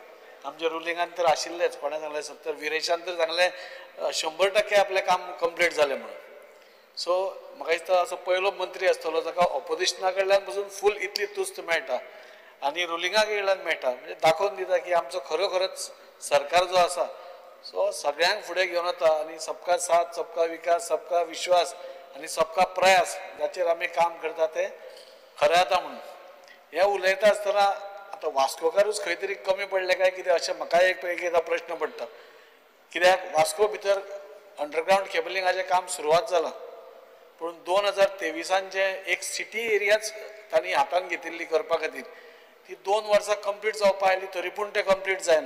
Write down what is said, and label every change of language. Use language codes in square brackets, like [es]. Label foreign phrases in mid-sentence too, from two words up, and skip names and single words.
[kok] आमच्या रुलिंगान तर आशिल्लेच, कोणें सांगलें 70 विरेशान तर सांगलें 100% आपलें काम कंप्लीट जालें म्हणून. सो म्हाका दिसता असो पयलो मंत्री आसतलो जाका ऑपोजिशना कडल्यान पसून फूल इतली तुस्त मेळटा आनी रुलिंगा कडल्यान मेळटा, म्हणजे दाखोवन दिता की आमचो खरोखरच सरकार जो आसा सो सगळ्यांक फुडें घेवन वता आनी [hi] सबका साथ सबका विकास सबका विश्वास [kok] आनी [hi] सबका प्रयास [kok] जाचेर आमी काम करता तें खरें जाता म्हणून. हें उलयता आसतना आतां वास्कोकारूच खंय तरी कमी पडले काय कितें अशें म्हाका एकदां प्रश्न पडटा. कित्याक वास्को भितर [en] underground cablingाचें [kok] काम सुरवात जालां पूण 2023 जे एक [en] city areaच [kok] तांणी हातान घेतिल्ली करपा खातीर ती 2 वर्सां कंप्लीट जावपा आयली तरी पूण तें कंप्लीट जायना.